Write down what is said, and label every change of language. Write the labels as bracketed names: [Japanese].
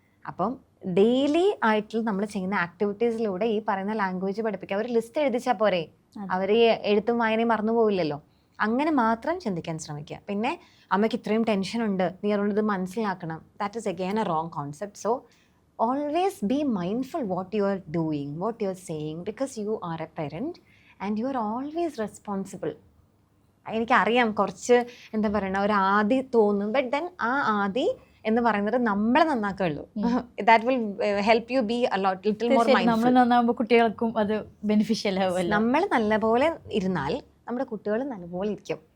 [Malayalam] അപ്പം ഡെയിലി ആയിട്ട് നമ്മൾ ചെയ്യുന്ന ആക്ടിവിറ്റീസിലൂടെ ഈ പറയുന്ന ലാംഗ്വേജ് പഠിപ്പിക്കുക. ഒരു ലിസ്റ്റ് എഴുതിച്ചാൽ പോരെ, അവർ ഈ എഴുത്തും വായനയും മറന്നു പോവില്ലല്ലോ. അങ്ങനെ മാത്രം ചിന്തിക്കാൻ ശ്രമിക്കുക. പിന്നെ അമ്മയ്ക്ക് ഇത്രയും ടെൻഷൻ ഉണ്ട്, നീ അതുകൊണ്ട് ഇത് മനസ്സിലാക്കണം, [English] That is again a wrong concept. So always be mindful what you are doing, what you are saying, because you are a parent and you are always responsible. [Malayalam] എനിക്കറിയാം കുറച്ച് എന്താ പറയുക ഒരു ആദി തോന്നും, ബട്ട് ദെൻ ആ ആദി എന്ന് പറയുന്നത് നമ്മളെ നന്നാക്കുള്ളൂ. [English] That will help you be little more mindful. [Malayalam] നമ്മൾ നന്നാകുമ്പോൾ കുട്ടികൾക്കും അത് ബെനിഫിഷ്യൽ ആവും. നമ്മൾ നല്ലപോലെ ഇരുന്നാൽ നമ്മുടെ കുട്ടികൾ നല്ലപോലെ ഇരിക്കും.